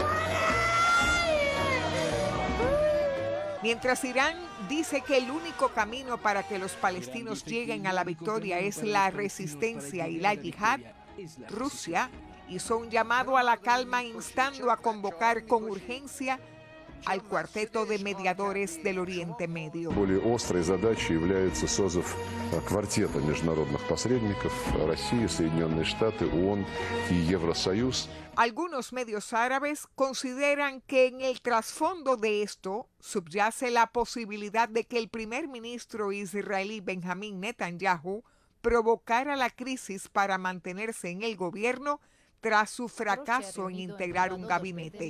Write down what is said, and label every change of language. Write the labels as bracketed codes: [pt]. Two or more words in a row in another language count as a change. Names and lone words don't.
[es] Mientras Irán dice que el único camino para que los palestinos lleguen a la victoria es la resistencia y la yihad, Rusia hizo un llamado a la calma instando a convocar con urgencia al cuarteto de mediadores del Oriente Medio. [ru] Более острой задачей является созыв квартета международных посредников России, Соединенные Штаты, ООН и Евросоюз. [es] Algunos medios árabes consideran que en el trasfondo de esto subyace la posibilidad de que el primer ministro israelí Benjamín Netanyahu provocara la crisis para mantenerse en el gobierno tras su fracaso en integrar un gabinete.